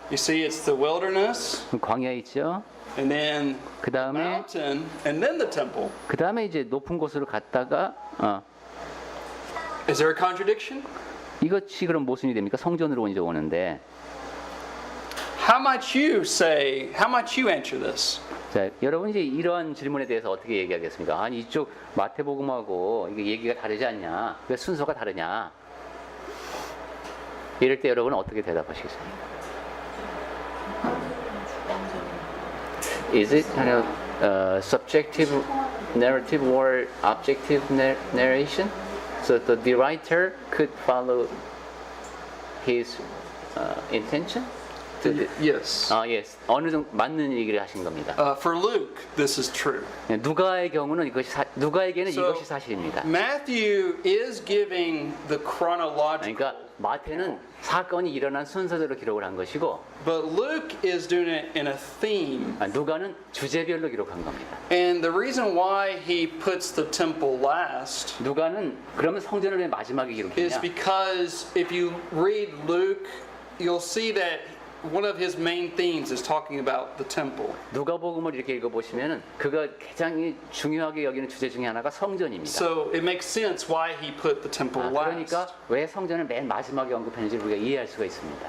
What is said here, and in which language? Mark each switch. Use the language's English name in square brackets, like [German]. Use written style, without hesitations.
[English] You see, it's the wilderness, [Korean] 광야에 있죠. [English] and then [Korean] 그 다음에 [English] mountain, and then the temple. [Korean] 이제 높은 곳으로 갔다가 [English] Is there a contradiction? [Korean] 이것이 그럼 모순이 됩니까? 성전으로 이제 오는데. [English] How might you answer this? [Korean] 자, 여러분 이제 이러한 질문에 대해서 어떻게 얘기하겠습니까? 아니 이쪽 마태복음하고 이게 얘기가 다르지 않냐? 왜 순서가 다르냐? 이럴 때 여러분은 어떻게 대답하시겠습니까? [English] Is it kind of subjective narrative or objective narration? So the writer could follow his intention? Yes. yes. [Korean] 어느 정도 맞는 얘기를 하신 겁니다. [English] For Luke, this is true. [Korean] 누가의 경우는 누가에게는 [English] So, [Korean] 이것이 사실입니다. [English] Matthew is giving the chronological, [Korean] 그러니까 마태는 사건이 일어난 순서대로 기록을 한 것이고, [English] but Luke is doing it in a theme. [Korean] 누가는 주제별로 기록한 겁니다. [English] And the reason why he puts the temple last [Korean] 누가는 그러면 성전을 왜 마지막에 [English] is [Korean] 기록했냐? [English] because if you read Luke, you'll see that one of his main themes is talking about the temple. [Korean] 누가복음을 이렇게 읽어보시면은 그가 가장 중요하게 여기는 주제 중에 하나가 성전입니다. [English] So it makes sense why he put the temple [Korean] 그러니까 [English] last. [Korean] 왜 성전을 맨 마지막에 언급했는지 우리가 이해할 수가 있습니다.